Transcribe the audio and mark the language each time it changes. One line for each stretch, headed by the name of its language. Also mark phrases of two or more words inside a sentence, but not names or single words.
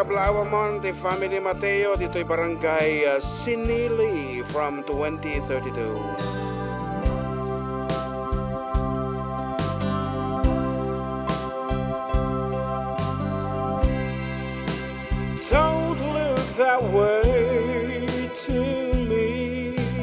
Iloko: Kablaawa mo ti Family Mateo dito'y barangay Sinili from 2032.
English: Don't look that way to me.